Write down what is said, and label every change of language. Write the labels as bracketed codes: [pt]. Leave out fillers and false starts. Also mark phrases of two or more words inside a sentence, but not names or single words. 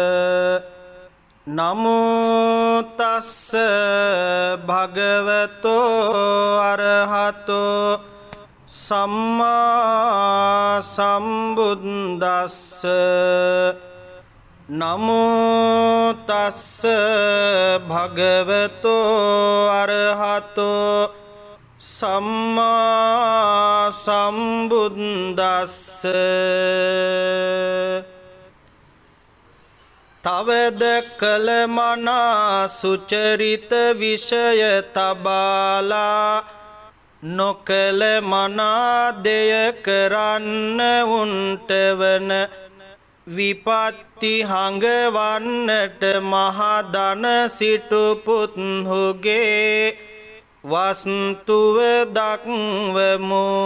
[pi] නමෝ තස්ස භගවතෝ අරහතෝ සම්මා සම්බුද්දස්ස. නමෝ තස්ස භගවතෝ අරහතෝ සම්මා සම්බුද්දස්ස. [si] තවද කල මනා සුචරිත විෂය තබාලා නොකල මනා දෙය කරන්න උන්ටවන විපත්ති හඟවන්නට මහදන සිටු පුත්හුගේ වස්තුව දක්වමු.